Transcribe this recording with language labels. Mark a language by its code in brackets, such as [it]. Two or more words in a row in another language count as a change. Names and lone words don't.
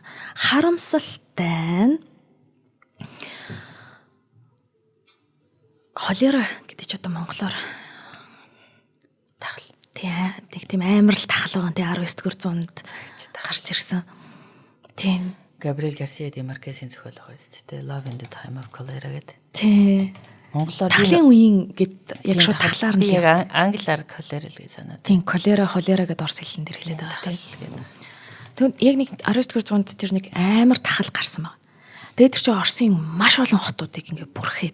[mn] Харамсалтай нь холера гэдэг чи одоо монголоор тахал тийм амар л тахал байгаа. 19-р зуунд гарч ирсэн. Тийм. Габриэл Гарсиа де Маркесийн зохиол байгаа шүү дээ. Love in the Time of Cholera гэдэг. Тийм. Монголоор тахлын үеийн гэд яг шууд тахлаар нь яг англиар колера л гэж санаад. Тийм, холера гэдэг орс хэлэн дээр хэлээд байгаа тийм. Тэгвэл яг нэг 19-р зуунд тэр нэг амар тахал гарсан баг. Тэгээд тэр чинь Оросын маш олон хотуудыг ингээ бүрхэд.